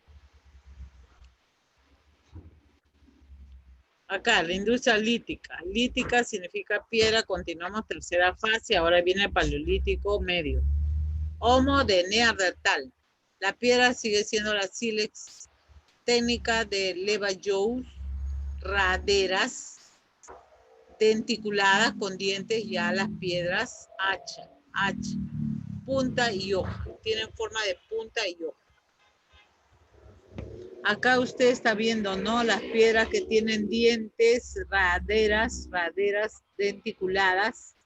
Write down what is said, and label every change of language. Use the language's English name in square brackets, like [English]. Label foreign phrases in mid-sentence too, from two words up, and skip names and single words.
[Spanish] Acá, la industria lítica. Lítica significa piedra, continuamos tercera fase, ahora viene el paleolítico medio. Homo de Neandertal. La piedra sigue siendo la sílex, técnica de Levallois, raderas, denticuladas con dientes, ya las piedras hacha, punta y hoja. Tienen forma de punta y hoja. Acá usted está viendo, ¿no? Las piedras que tienen dientes, raderas denticuladas.